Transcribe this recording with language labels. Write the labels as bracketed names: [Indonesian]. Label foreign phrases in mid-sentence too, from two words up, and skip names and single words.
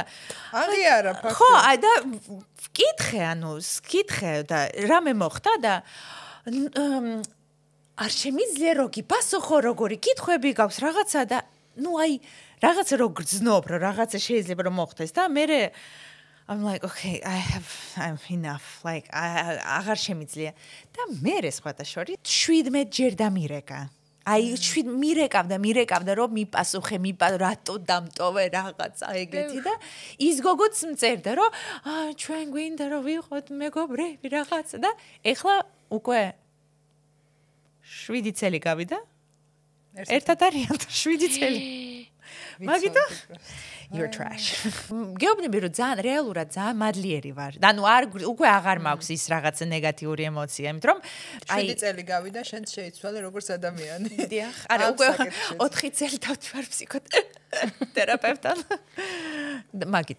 [Georgian] აღიარა ფაქტი. ხო, და ვკითხე და რამე მოხდა და არ შემიძლია რო გიპასუხო როგორი კითხვები გაქვს რაღაცა და რაღაცა რო გრძნობ რომ რაღაცა შეიძლება რომ მოხდეს და მე [English] I'm like okay I'm enough like [Georgian] აღარ შემიძლია და მე სხვათა შორის 17 ჯერ დამირეკა აი მირეკავდა რომ მიპასუხე რატო დამტოვე რაღაცა ეგეთი და ის გოგოც მწერდა რომ ჩვენ გვინდა რომ ვიყოთ მეგობრები რაღაცა და ეხლა უკვე 7 წელი გავიდა ერთად არიან 7 წელი მაგიტო [English] you're trash [Georgian] გეუბნები რომ ძალიან რეალურად ძალიან მადლიერი ვარ ანუ უკვე აღარ მაქვს ის რაღაც ნეგატიური ემოცია იმიტომ რომ 7 წელი გავიდა შენ შეიცვალე როგორც ადამიანი დიახ არა უკვე 4 წელი დავთვალ ფსიქოთერაპევტთან მაგიტო